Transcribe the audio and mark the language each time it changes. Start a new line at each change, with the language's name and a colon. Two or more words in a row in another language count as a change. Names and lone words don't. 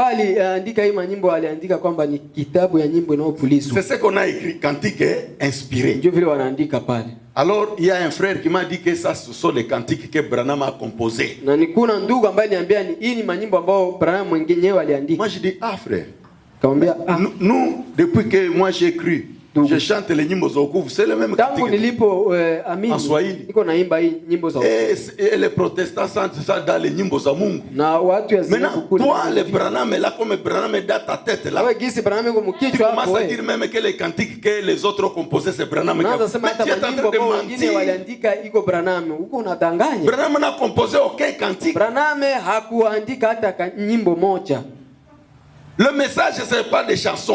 French: C'est ce qu'on a écrit, cantique inspiré. Alors il y a un frère qui m'a dit que ça ce sont les cantiques que Branham a composés. Moi je dis frère, nous depuis que moi j'ai cru, je chante les
Swahili: nyimbo za wokovu,
French: c'est le même cantique en Swahili. Et les protestants chantent ça dans les
Swahili: nyimbo za Mungu.
French: Maintenant, toi, le Branham là, comme Branham est dans ta tête là, tu commences à dire même que les cantiques que les autres ont composés, c'est Branham. Mais tu es en train de mentir. Branham n'a composé aucun cantique. Le message, ce n'est pas des chansons.